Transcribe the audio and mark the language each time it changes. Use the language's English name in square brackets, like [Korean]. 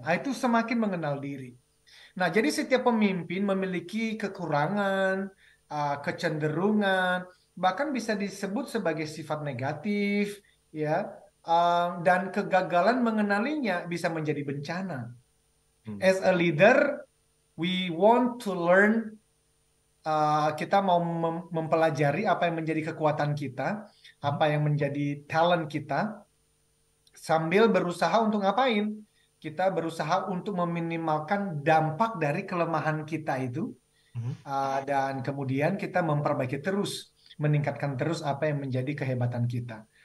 [Indonesian] Nah, itu semakin mengenal diri. Nah, jadi setiap pemimpin memiliki kekurangan, kecenderungan, bahkan bisa disebut sebagai sifat negatif, ya, dan kegagalan mengenalinya bisa menjadi bencana. [English] As a leader, we want to learn. [Indonesian] Kita mau mempelajari apa yang menjadi kekuatan kita, apa yang menjadi talent kita, sambil berusaha untuk ngapain? Kita berusaha untuk meminimalkan dampak dari kelemahan kita itu. Dan kemudian kita memperbaiki terus, meningkatkan terus apa yang menjadi kehebatan kita.